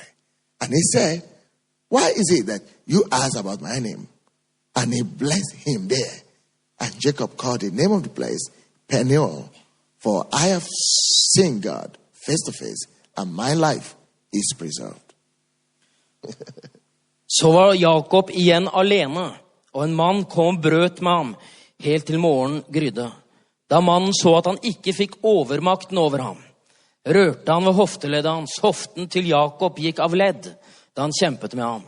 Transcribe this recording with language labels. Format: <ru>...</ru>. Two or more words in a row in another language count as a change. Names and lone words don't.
<en>And he said, why is it that you ask about my name? And he blessed him there. And Jacob called the name of the place Peniel, for I have seen God face to face, and my life is preserved.</en> <no>Så var Jakob igjen alene, og en mann kom og brøt med ham, helt til morgen grydde. Da mannen så at han ikke fikk overmakten over ham, rørte han ved hofteleddet hans. Hoften til Jakob gikk av ledd, da han kjempet med ham.</no>